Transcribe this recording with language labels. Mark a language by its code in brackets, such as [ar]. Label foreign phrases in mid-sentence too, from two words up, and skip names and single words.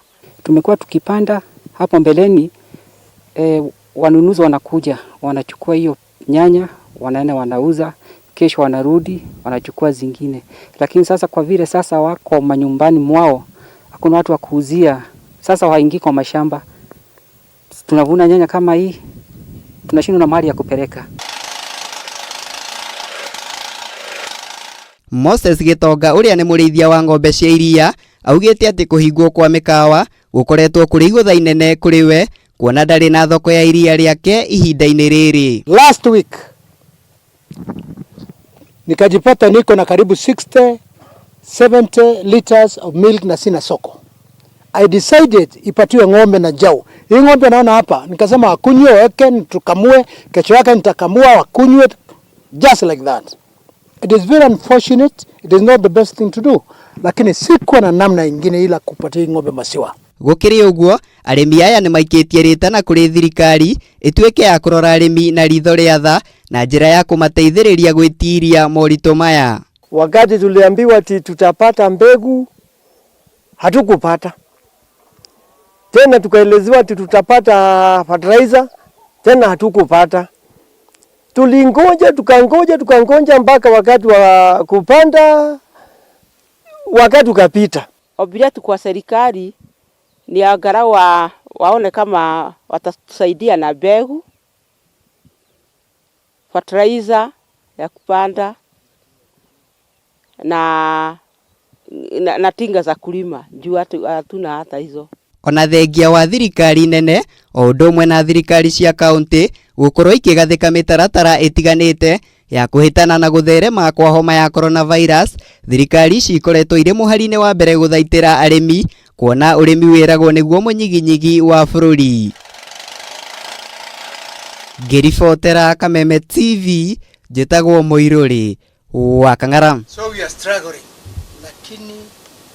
[sw] Tumekuwa tukipanda hapo mbeleni, wanunuzi wanakuja, wanachukua hiyo nyanya, wanaenda wanauza, kesho wanarudi, wanachukua zingine. Lakini sasa kwa vile sasa wako manyumbani mwao, hakuna watu wa kuuzia, sasa waingii kwa mashamba. Tunavuna nyanya kama hii, tunashindwa na mali ya kupeleka. [ki] Moses Gitonga ũrĩa nĩ mũrĩithia wa ng'ombe cia iria augĩte atĩ kũhingwo kwa mĩkawa gũkoretwo kũrĩ igũtha inene kũrĩ we kuona ndarĩ na thoko ya iria rĩake ihinda-inĩ rĩrĩ. [en] Last week [sw] nikajipata niko na karibu [en] 70 liters of milk [sw] na sina soko. [en] I decided [sw] ipatiwe ng'ombe na jau. Hii ng'ombe naona hapa, nikasema wakunywe weke tukamue, kesho yake nitakamua wakunywe, [en] just like that. It is very unfortunate, it is not the best thing to do, [sw] lakini sikuwa na namna ingine ila kupatia ng'ombe maziwa. [ki] Gũkĩrĩ ũguo, arĩmi aya nĩ maikĩtie rĩtana kũrĩ thirikari ĩtuĩke ya kũrora arĩmi na ritho rĩa tha na njĩra ya kũmateithĩrĩria gwĩtiria moritũ maya. [sw] Wakati tuliambiwa ati tutapata mbegu, hatukupata. Tena tukaelezewa ati tutapata fertilizer, tena hatukupata. Tulingoja, tukangoja mpaka wakati wa kupanda, wakati ukapita. Obila tu kwa serikali ni angalau waone kama watatusaidia na mbegu, fertilizer ya kupanda na tinga za kulima, juu hatuna hata hizo. [ki] Ona thengia wa thirikari nene o ũndũ ũmwe na thirikari cia kaunti gũkorwo ikĩgathĩka mĩtaratara ĩtiganĩte ya kũhĩtana na gũtherema kwa homa ya coronavirus, thirikari ici ikoretwo irĩ mũhari-inĩ wa mbere gũthaitĩra arĩmi kuona ũrĩmi wĩragwo nĩguo mũnyiginyigi wa bũrũri. Ngĩribotera Kameme TV, njĩtagwo Mũirũrĩ wa Kang'ara. [en] So we are struggling, [sw] lakini